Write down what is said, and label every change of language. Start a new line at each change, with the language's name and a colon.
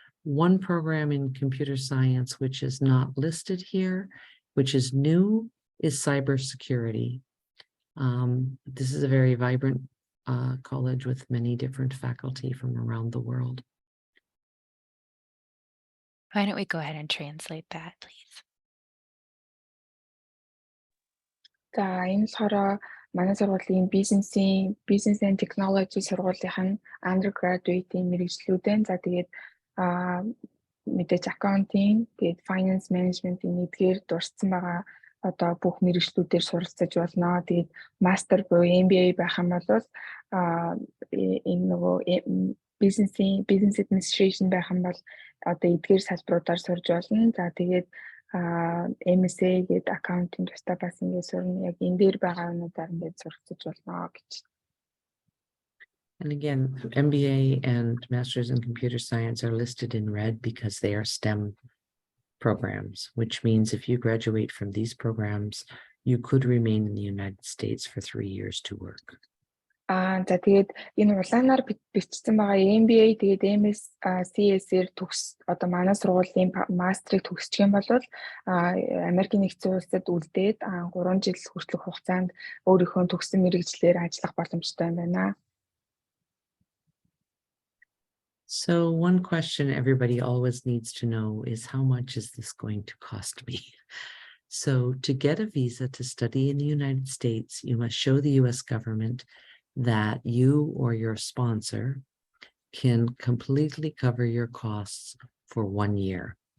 English: One program in computer science, which is not listed here, which is new, is cybersecurity. This is a very vibrant college with many different faculty from around the world. Why don't we go ahead and translate that, please?
Mongolian: За энэ болохоор манай сургуулийн business and technology сургуулийнх нь undergraduate-ийн мэргэжлүүдэн за тэгээд мэдээж accounting, тэгээд finance management-ийн эдгээр дурдсан байгаа одоо бүх мэргэжлүүдээр суралцаж болно. Тэгээд master буюу MBA байх юм бол энэ нөгөө business administration байх юм бол одоо эдгээр салбаруудаар сурж болно. За тэгээд MSA гээд accounting тусдаа бас ингээд сурна. Яг энэ дээр байгаа юмудаар ингээд суралцаж болно гэж.
English: And again, MBA and Masters in Computer Science are listed in red because they are STEM programs, which means if you graduate from these programs, you could remain in the United States for 3 years to work.
Mongolian: За тэгээд энэ улаанаар бичсэн байгаа MBA тэгээд MSc-ээр төгс одоо манай сургуулийн мастрыг төгсчих юм бол Америкийн нэгдсэн улсад үлдээд 3 жил хүртэлх хугацаанд өөрийнхөө төгссөн мэргэжлээр ажиллах боломжтой юм байна.
English: So one question everybody always needs to know is how much is this going to cost me? So to get a visa to study in the United States, you must show the US government that you or your sponsor can completely cover your costs for 1 year.